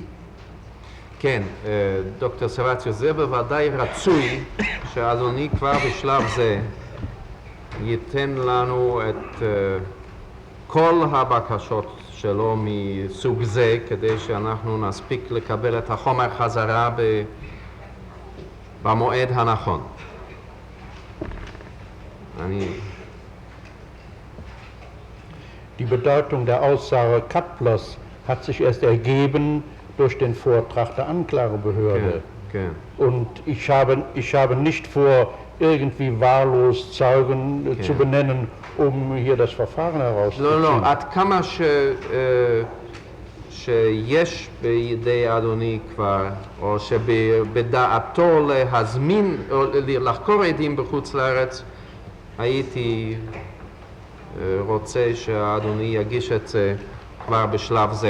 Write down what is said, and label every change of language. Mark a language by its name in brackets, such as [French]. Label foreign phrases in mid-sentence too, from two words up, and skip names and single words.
[Hebrew] כן, דוקטור סרבציוס, זה בוודאי רצוי שאדוני כבר בשלב זה ייתן לנו את כל הבקשות שלו מסוג זה, כדי שאנחנו נספיק לקבל את החומר חזרה במועד הנכון. [German] Die Bedeutung der Aussage Kaplers hat sich erst ergeben durch den Vortrag der Anklagebehörde. Okay. Und ich habe nicht vor, irgendwie wahllos Zeugen zu benennen, um hier das Verfahren herauszuziehen. [Hebrew] לא, עד כמה שיש בידי אדוני כבר, או שבדעתו להזמין, או לחקור עדים בחוץ לארץ, הייתי רוצה שאדוני יגיש את זה כבר בשלב זה.